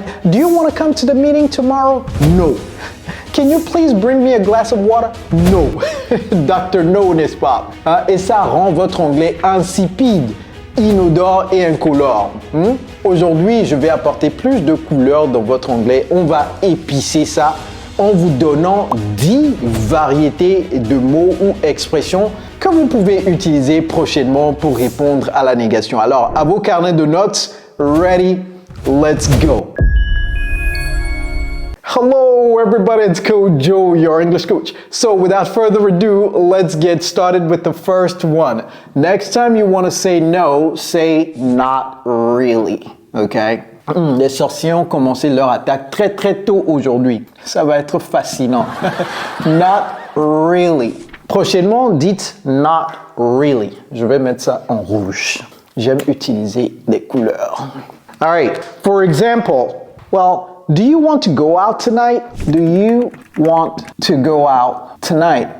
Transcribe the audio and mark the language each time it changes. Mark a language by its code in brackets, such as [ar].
[en] Do you want to come to the meeting tomorrow? No. Can you please bring me a glass of water? No. Dr. No, [fr] n'est-ce pas? Et ça rend votre anglais insipide, inodore et incolore. Aujourd'hui, je vais apporter plus de couleurs dans votre anglais. On va épicer ça en vous donnant 10 variétés de mots ou expressions que vous pouvez utiliser prochainement pour répondre à la négation. Alors, à vos carnets de notes, [en] ready? Let's go. Hello everybody, it's Coach Joe, your English coach. So without further ado, let's get started with the first one. Next time you want to say no, say not really, okay? [fr] Les sorciers ont commencé leur attaque très tôt aujourd'hui. Ça va être fascinant. [en] Not really. [fr] Prochainement, dites [en] not really. [fr] Je vais mettre ça en rouge. J'aime utiliser des couleurs. [en] All right, for example, well, do you want to go out tonight? Do you want to go out tonight?